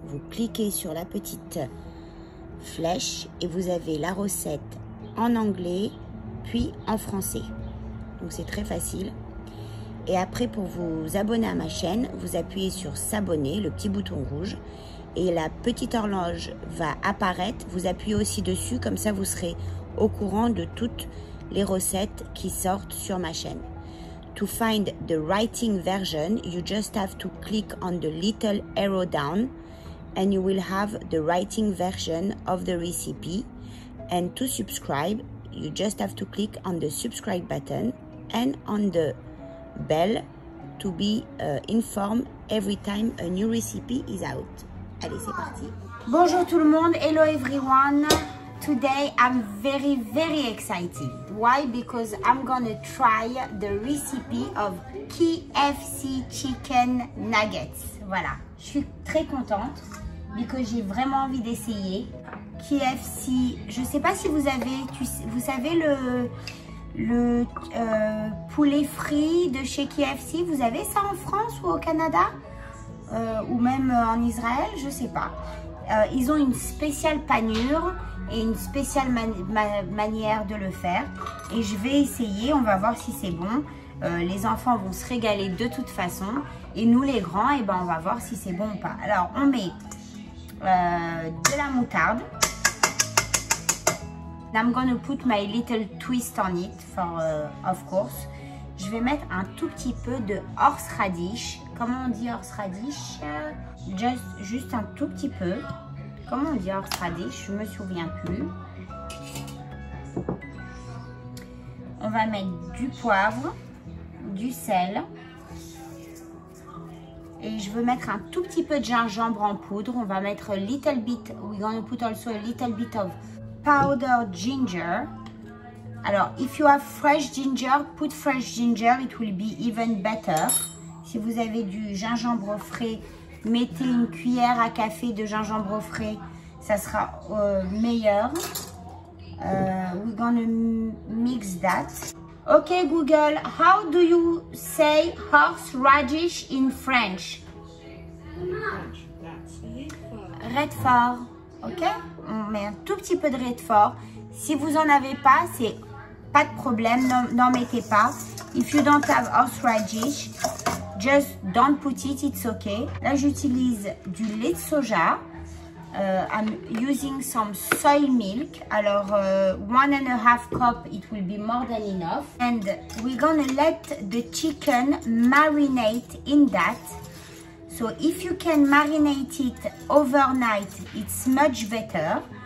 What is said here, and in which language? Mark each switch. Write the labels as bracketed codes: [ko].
[fr] Vous cliquez sur la petite flèche et vous avez la recette en anglais puis en français. Donc c'est très facile. Et après, pour vous abonner à ma chaîne, vous appuyez sur s'abonner, le petit bouton rouge, et la petite horloge va apparaître. Vous appuyez aussi dessus, comme ça vous serez au courant de toutes les recettes qui sortent sur ma chaîne. [en] To find the writing version, you just have to click on the little arrow down and you will have the writing version of the recipe. And to subscribe, you just have to click on the subscribe button and on the bell to be informed every time a new recipe is out. [fr] Allez, c'est parti. Bonjour tout le monde, [en] hello everyone. Today I'm very excited. Why? Because I'm gonna try the recipe of KFC chicken nuggets. [fr] Voilà, je suis très contente parce que j'ai vraiment envie d'essayer. KFC, je sais pas si vous avez, vous savez le poulet frit de chez KFC, vous avez ça en France ou au Canada ou même en Israël, je sais pas. Ils ont une spéciale panure et une spéciale manière de le faire et je vais essayer, on va voir si c'est bon. Les enfants vont se régaler de toute façon et nous les grands, et ben on va voir si c'est bon ou pas. Alors on met de la moutarde. [en] I'm gonna put my little twist on it, for of course. [fr] Je vais mettre un tout petit peu de horseradish. Comment on dit horseradish? Juste un tout petit peu. Comment on dit horseradish? Je me souviens plus. On va mettre du poivre, du sel. Et je veux mettre un tout petit peu de gingembre en poudre. On va mettre [en] a little bit. We're gonna put also a little bit of powdered ginger. [fr] Alors, [en] if you have fresh ginger, put fresh ginger, it will be even better. [fr] Si vous avez du gingembre frais, mettez une cuillère à café de gingembre frais, ça sera meilleur. [en] We're gonna mix that. Okay, Google, how do you say horseradish in French? [fr] Redfort. Ok, on met un tout petit peu de Redfort. Si vous en avez pas, c'est pas de problème, n'en mettez pas. [en] If you don't have horseradish, just don't put it, it's okay. [fr] Là, j'utilise du lait de soja. [en] I'm using some soy milk. [fr] Alors, [en] 1.5 cup, it will be more than enough. And we're gonna let the chicken marinate in that. So if you can marinate it overnight, it's much better.